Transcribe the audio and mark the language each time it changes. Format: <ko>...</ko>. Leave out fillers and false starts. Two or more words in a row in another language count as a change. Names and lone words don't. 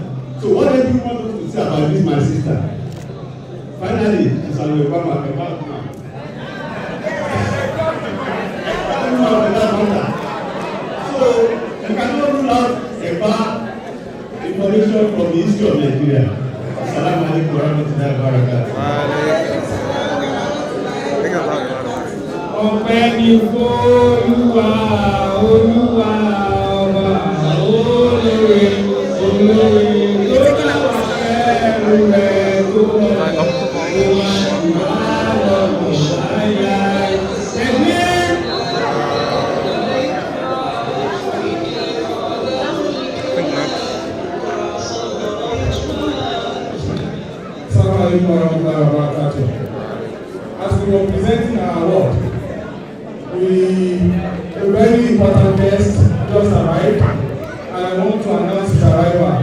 <en>So what do you want us to say about this my sister? Finally, she's on the Obama. So you cannot rule out a bad information from the history of Nigeria.</en> <ar>السلام عليكم ورحمة الله وبركاته.</ar> <yo>Ọpẹ́ ni f'Olúwa, Olúwa ọba olóore, olóore tó bá ẹrù rẹ̀ tó wà lọ́wọ́ láyà.</yo> <en>As we were presenting our award, a very important guest just arrived, and I want to announce his arrival.</en>